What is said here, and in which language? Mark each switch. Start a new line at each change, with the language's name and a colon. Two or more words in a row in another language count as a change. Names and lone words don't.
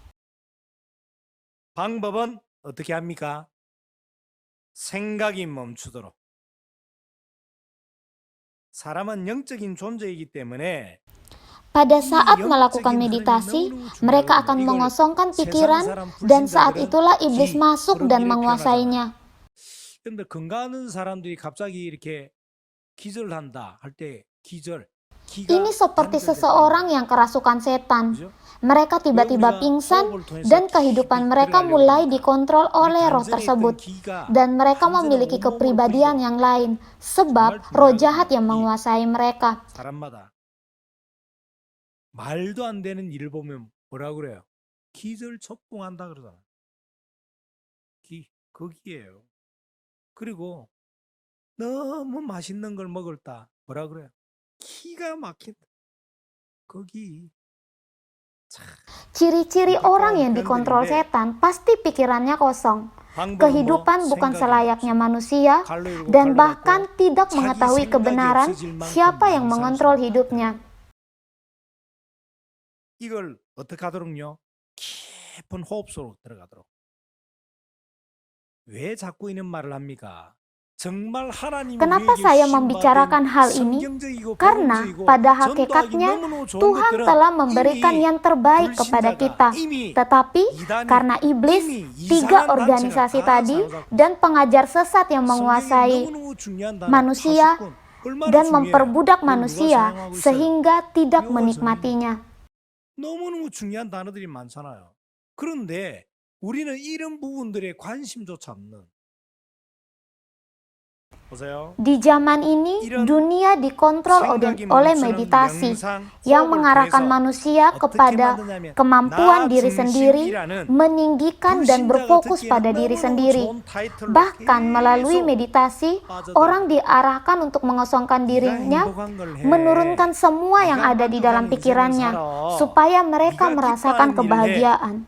Korean: 방법은 어떻게 합니까? 생각이 멈추도록. 사람은 영적인 존재이기 때문에
Indonesian: Pada saat melakukan meditasi, mereka akan mengosongkan pikiran dan saat itulah iblis masuk dan menguasainya.
Korean: 근데 건강한 사람들이 갑자기 이렇게 기절한다 할 때 기절
Indonesian: Ini seperti seseorang yang kerasukan setan. Mereka tiba-tiba pingsan dan kehidupan mereka mulai dikontrol oleh roh tersebut. Dan mereka memiliki kepribadian yang lain sebab roh jahat yang menguasai mereka.
Korean: 사람마다 말도 안 되는 일을 보면 뭐라 그래요? 기절초풍한다 그러잖아. 거기에요. 그리고 너무 맛있는 걸 먹을다. 뭐라 그래요? 기가 막힌다. 거기.
Indonesian: Ciri-ciri orang yang dikontrol setan pasti pikirannya kosong. Kehidupan bukan selayaknya manusia dan bahkan tidak mengetahui kebenaran siapa yang mengontrol hidupnya.
Korean: 이걸 어떻게 하도록요? 깊은 호흡 속으로 들어가도록. 왜 자꾸 이런 말을 합니까?
Indonesian: Kenapa saya membicarakan hal ini? Karena pada hakikatnya Tuhan telah memberikan yang terbaik kepada kita. Tetapi karena iblis, 3 organisasi tadi, dan pengajar sesat yang menguasai manusia dan memperbudak manusia sehingga tidak menikmatinya.
Korean: 너무너무 중요한 단어들이 많잖아요. 그런데 우리는 이런 부분들에 관심조차 없는.
Indonesian: Di zaman ini, dunia dikontrol oleh meditasi yang mengarahkan manusia kepada kemampuan diri sendiri, meninggikan dan berfokus pada diri sendiri. Bahkan melalui meditasi, orang diarahkan untuk mengosongkan dirinya, menurunkan semua yang ada di dalam pikirannya, supaya mereka merasakan kebahagiaan.